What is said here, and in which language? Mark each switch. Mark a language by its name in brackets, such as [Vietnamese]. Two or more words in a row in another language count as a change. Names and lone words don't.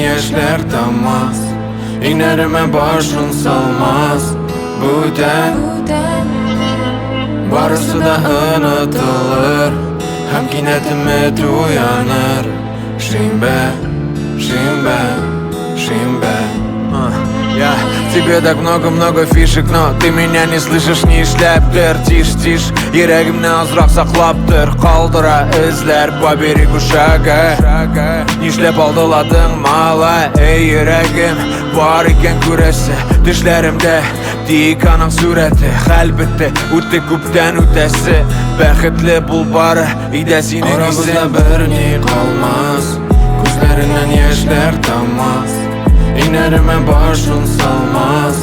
[Tatar] яшьләр тамас, иңнәремә башын салмас. Бүтән барысы да онытылыр, һәм кинәт өмет уяныр. Шимбә, шимбә, шимбә. [Russian] Я, тебе так много фишек, но ты меня не слышишь, не эшләптер. Тише, тише, [Tatar] йөрәгемне азрак саклаптыр. Калдыра эзләр [Russian] по берегу шага. [Tatar] Нишләп алдыладың, малай, эй йөрәгем. Бар икән күрәсе, төшләремдә тик аның сурәте. Хәл бетте, үтте күптән үтәсе. Бәхетле бул бары, өйдә синең исең. Арабызда бер ни калмас, күзләреннән яшьләр тамас, иңнәремә башын салмас.